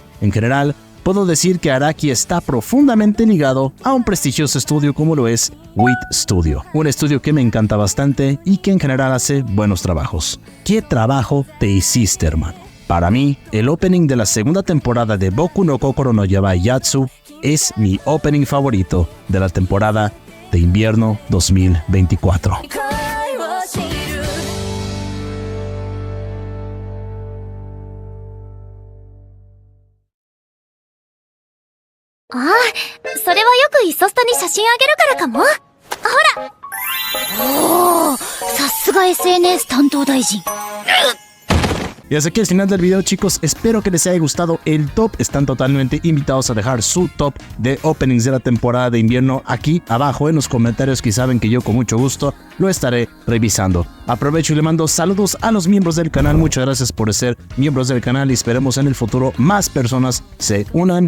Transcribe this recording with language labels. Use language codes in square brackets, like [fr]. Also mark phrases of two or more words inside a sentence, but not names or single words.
[es] En general, puedo decir que Araki está profundamente ligado a un prestigioso estudio como lo es WIT Studio, un estudio que me encanta bastante y que en general hace buenos trabajos. ¿Qué trabajo te hiciste, hermano? Para mí, el opening de la segunda temporada de Boku no Kokoro no Yabai Yatsu es mi opening favorito de la temporada de invierno 2024. [ja] ああ、それはよくイソスタに写真あげるからかも。ほら。おー、さすが SNS 担当大臣。 [es] Y hasta aquí el final del video, chicos. Espero que les haya gustado el top. Están totalmente invitados a dejar su top de openings de la temporada de invierno aquí abajo en los comentarios, que saben que yo con mucho gusto lo estaré revisando. Aprovecho y le mando saludos a los miembros del canal. Muchas gracias por ser miembros del canal y esperemos en el futuro más personas se unan.